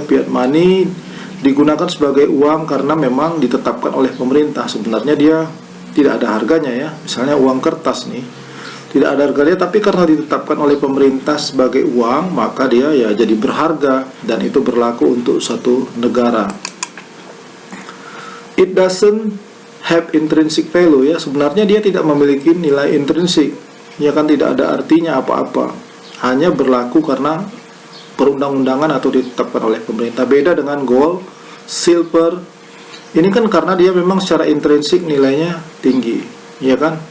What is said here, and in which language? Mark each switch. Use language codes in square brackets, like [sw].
[id] Fiat money digunakan sebagai uang karena memang ditetapkan oleh pemerintah. Sebenarnya dia tidak ada harganya, ya. Misalnya uang kertas nih, tidak ada harganya, tapi karena ditetapkan oleh pemerintah sebagai uang, maka dia ya jadi berharga, dan itu berlaku untuk satu negara. [en] It doesn't have intrinsic value, ya. [id] Sebenarnya dia tidak memiliki nilai intrinsik, ya kan, tidak ada artinya apa-apa. Hanya berlaku karena perundang-undangan atau ditetapkan oleh pemerintah. Beda dengan gold, silver. Ini kan karena dia memang secara intrinsik nilainya tinggi, ya kan.